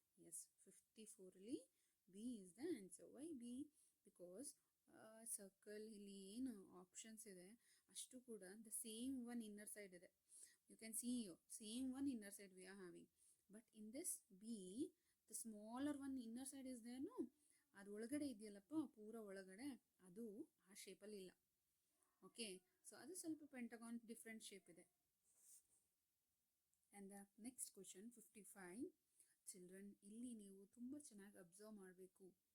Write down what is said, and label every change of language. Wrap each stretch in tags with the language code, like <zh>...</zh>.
<en>Yes, 54 really B is the answer. Why B?</en> <kn>Because circle ಇಲ್ಲಿ ಏನು options ಇದೆ ಅಷ್ಟು ಕೂಡ</kn> <en>the same one inner side</en> <kn>ಇದೆ.</kn> <en>You can see here same one inner side we are having. But in this B, the smaller one inner side is there, no?</en> <kn>ಅದು ಒಳಗಡೆ ಇದೆಯಲ್ಲಪ್ಪ, ಪೂರ ಒಳಗಡೆ ಅದು ಆ ಶೇಪಲ್ಲಿ ಇಲ್ಲ. ಓಕೆ, ಸೊ ಅದು ಸ್ವಲ್ಪ ಪೆಂಟಗಾನ್ ಡಿಫ್ರೆಂಟ್ ಶೇಪ್ ಇದೆ.</kn> <en>And the next question 55.</en> <kn>Children, ಇಲ್ಲಿ ನೀವು ತುಂಬ ಚೆನ್ನಾಗಿ ಅಬ್ಸರ್ವ್ ಮಾಡಬೇಕು.</kn>